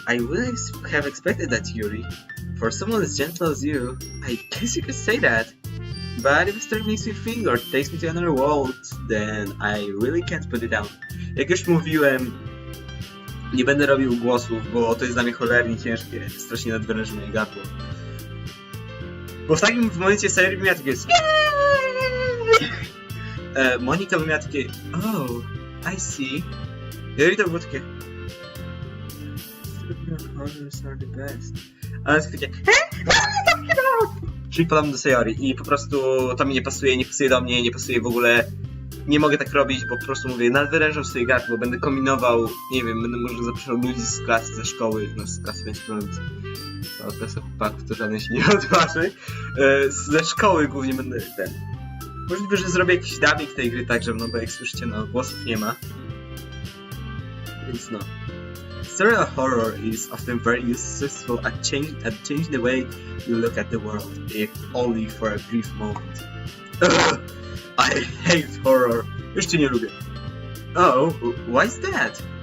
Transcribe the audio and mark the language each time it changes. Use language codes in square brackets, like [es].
[en] I wouldn't have expected that, Yuri. For someone as gentle as you, I guess you could say that. But if a story makes me think or takes me to another world, then I really can't put it down. [pl] Jak już mówiłem, nie będę robił głosów, bo to jest dla mnie cholernie ciężkie. Strasznie nadwyręża moje gardło. Bo w takim momencie serii miała takie Monika by miała takie [en] oh, I see. Yuri [pl] to było takie [en] horrors are the best. [pl] Ale to takie czyli podam do Sayori i po prostu to mi nie pasuje do mnie, nie pasuje w ogóle. Nie mogę tak robić, bo po prostu mówię, nadwyrężam sobie gardło, będę kombinował, nie wiem, będę może zapraszał ludzi z klasy, ze szkoły, no z klasy będzie robić. No, klasy chłopaków to żaden się nie odważy. Ze szkoły głównie będę ten. Możliwe, że zrobię jakiś dubbing tej gry także, no bo jak słyszycie, no głosów nie ma. Więc no. [en] Surreal horror is often very useful at changing the way you look at the world, if only for a brief moment. I hate horror. [pl] Już cię nie lubię. [en] Oh, why's that?